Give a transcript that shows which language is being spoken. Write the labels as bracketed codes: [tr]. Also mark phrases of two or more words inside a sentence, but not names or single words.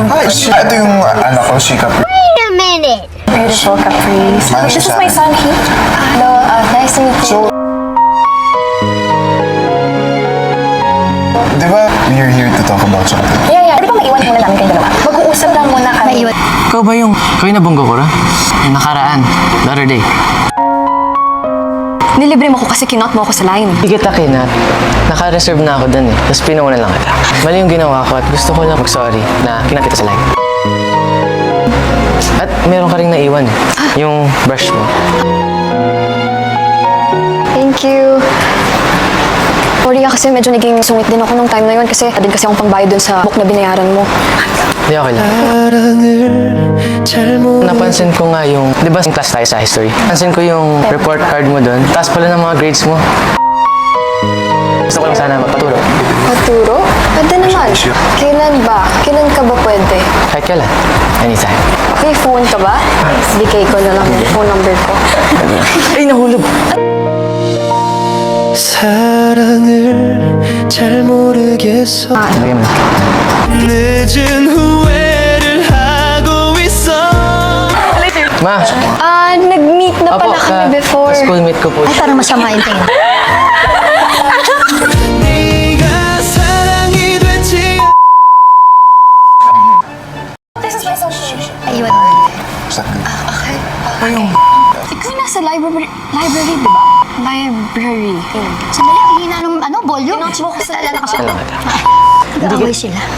[tl] Ito yung anak ko, si Capri. [en] Wait a minute. Beautiful Caprice. Manny This is [tl] siya. [en] my son, Heath. Hello, nice to meet you. So, [tl] di ba [en] we're here to talk about something? Yeah. [tl] Di ba maiwan muna namin kayo dalawa? Mag-uusap lang muna kami. Maiwan. Ikaw ba yung nabunggo ko ra? Yung nakaraan, [en] the other day. [tl] Nilibre mo ko kasi kinot mo ako sa line. Hindi kita kinat. Naka-reserve na ako dun eh. Tapos pinuna lang kita. Mali yung ginawa ko at gusto ko lang mag-sorry na kinat kita sa line. At meron ka rin naiwan eh. Yung brush mo. [en] Thank you. [tl] Sorry kasi medyo naging sungit din ako nung time na yun kasi din kasi akong pangbayad dun sa book na binayaran mo. Hindi, okay lang. Napansin ko nga yung, di ba class tayo sa history? Napansin ko yung report card mo doon. Taas pala ng mga grades mo. Gusto ko lang sana magpaturo. Paturo? Pwede naman. Kailan ba? Kailan ka ba pwede? Kahit kailan. Anytime. Okay, phone ka ba? Bigay ko na lang yung phone number ko. Ay, nahulog! [ko] 사랑을 잘 모르겠어 [tl] Lagyan mo. [ko] 늦은 후회를 하고 있어 [tl] Ma! Nag-meet na pala kami before. Schoolmate ko po Ay, siya. parang masama yung tingin. [ko] 네가 사랑이 됐지 [tl] Ayun. Ikaw nasa library, di ba? Library. Sandali, ang hina ng volume. Pinotch mo ko sa Alala ko siya. Alam kita. Nag-aaway sila.